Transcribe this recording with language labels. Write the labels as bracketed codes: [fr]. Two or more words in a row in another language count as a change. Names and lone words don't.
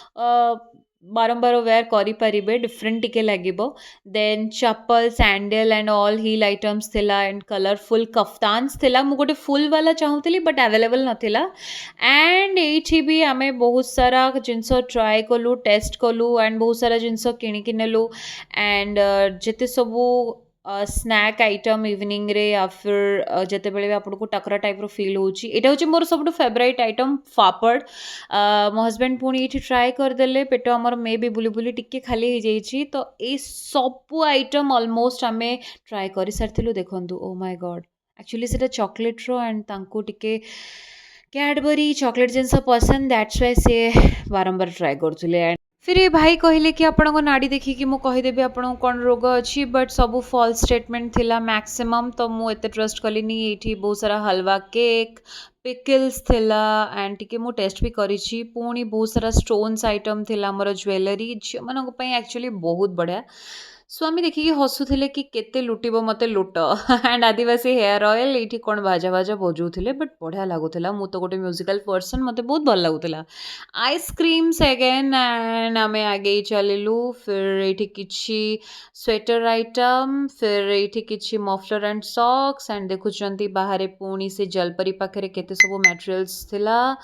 [or] ବାରମ୍ବାର ୱେୟାର କରିପାରିବେ ଡିଫରେଣ୍ଟ ଟିକେ ଲାଗିବ ଦେନ୍ ଚପଲ [en] sandal and all heel items [or] ଥିଲା [en] and colourful kaftans [or] ଥିଲା ମୁଁ ଗୋଟେ ଫୁଲ୍ ବାଲା ଚାହୁଁଥିଲି [en] but available [or] ନଥିଲା ଆଣ୍ଡ ଏଇଠି ବି ଆମେ ବହୁତ ସାରା ଜିନିଷ ଟ୍ରାଏ କଲୁ ଟେଷ୍ଟ କଲୁ ଆଣ୍ଡ ବହୁତ ସାରା ଜିନିଷ କିଣିକି ନେଲୁ ଆଣ୍ଡ ଯେତେ ସବୁ [en] snack item [or] ଇଭିନିଂରେ [hi] या फिर [or] ଯେତେବେଳେ ବି ଆପଣଙ୍କୁ ଟକରା ଟାଇପ୍ର ଫିଲ୍ ହେଉଛି ଏଇଟା ହେଉଛି ମୋର ସବୁଠୁ [en] favourite item [or] ପାପଡ଼ ମୋ ହଜବେଣ୍ଡ ପୁଣି ଏଇଠି ଟ୍ରାଏ କରିଦେଲେ ପେଟ ଆମର ମେ ବି ବୁଲି ବୁଲି ଟିକେ ଖାଲି ହେଇଯାଇଛି ତ ଏଇ ସବୁ ଆଇଟମ୍ ଅଲମୋଷ୍ଟ ଆମେ ଟ୍ରାଏ କରିସାରିଥିଲୁ ଦେଖନ୍ତୁ [en] oh my god actually [or] ସେଇଟା ଚକୋଲେଟ୍ର ଆଣ୍ଡ ତାଙ୍କୁ ଟିକେ କ୍ୟାଡବରି ଚକୋଲେଟ୍ ଜିନିଷ ପସନ୍ଦ ଦ୍ୟାଟ୍ସ ୱାଇ ସିଏ ବାରମ୍ବାର ଟ୍ରାଏ କରୁଥିଲେ [hi] फिर ये भाई कहले कि [or] ଆପଣଙ୍କ ନାଡ଼ି ଦେଖିକି ମୁଁ କହିଦେବି ଆପଣଙ୍କୁ କ'ଣ ରୋଗ ଅଛି ବଟ୍ ସବୁ [en] false statement [or] ଥିଲା ମ୍ୟାକ୍ସିମମ୍ ତ ମୁଁ ଏତେ ଟ୍ରଷ୍ଟ କଲିନି ଏଇଠି ବହୁତ ସାରା ହାଲୱା [en] cake pickles [or] ଥିଲା ଆଣ୍ଡ ଟିକେ ମୁଁ ଟେଷ୍ଟ ବି କରିଛି ପୁଣି ବହୁତ ସାରା [en] stones item [or] ଥିଲା ଆମର ଜୁଏଲାରୀ ଝିଅମାନଙ୍କ ପାଇଁ ଆକ୍ଚୁଆଲି ବହୁତ ବଢ଼ିଆ ସ୍ୱାମୀ ଦେଖିକି ହସୁଥିଲେ କି କେତେ ଲୁଟିବ ମୋତେ ଲୁଟ ଆଣ୍ଡ ଆଦିବାସୀ [en] hair oil [or] ଏଇଠି କ'ଣ ବାଜା ବାଜା ବଜାଉଥିଲେ ବଟ୍ ବଢ଼ିଆ ଲାଗୁଥିଲା ମୁଁ ତ ଗୋଟେ [en] musical person [or] ମୋତେ ବହୁତ ଭଲ ଲାଗୁଥିଲା [en] ice creams again and [or] ଆମେ ଆଗେଇ ଚାଲିଲୁ ଫିର୍ ଏଇଠି କିଛି [en] sweater item [or] ଫିର୍ ଏଇଠି କିଛି [en] muffler and socks and [or] ଦେଖୁଛନ୍ତି ବାହାରେ ପୁଣି ସେ ଜଲପରୀ ପାଖରେ କେତେ ସବୁ ମ୍ୟାଟେରିଆଲ୍ସ ଥିଲା